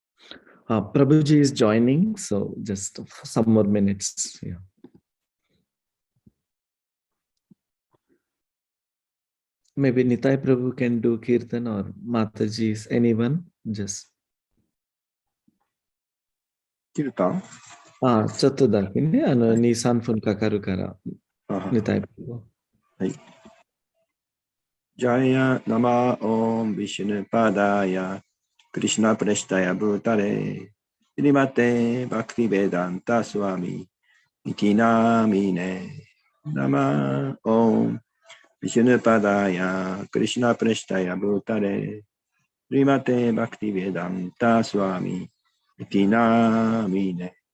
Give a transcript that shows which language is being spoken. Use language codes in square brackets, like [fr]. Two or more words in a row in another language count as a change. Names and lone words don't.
[en] Prabhuji is joining, so just some more minutes. Yeah. Maybe Nitai Prabhu can do Kirtan or Mataji's, anyone? Just. [ja] 切るかちょっとだけね、2、3分かかるから、Nitai Prabhu。 [sa] はい。 जय नम ॐ विष्णुपादाय कृष्णप्रेष्ठाय भूतले श्रीमते भक्तिवेदान्त स्वामिन् इति नामिने नम ॐ विष्णुपादाय कृष्णप्रेष्ठाय भूतले श्रीमते भक्तिवेदान्त स्वामिन् इति नामिने